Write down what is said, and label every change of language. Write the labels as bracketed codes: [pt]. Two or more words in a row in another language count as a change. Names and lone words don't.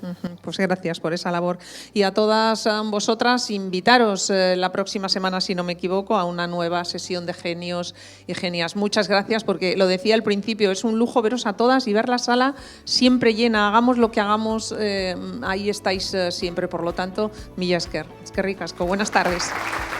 [es] Pues gracias por esa labor. Y a todas vosotras, invitaros la próxima semana, si no me equivoco, a una nueva sesión de genios y genias. Muchas gracias, porque lo decía al principio, es un lujo veros a todas y ver la sala siempre llena. Hagamos lo que hagamos, ahí estáis siempre. Por lo tanto, [eu] mila esker. Eskerrik asko. [es] Buenas tardes.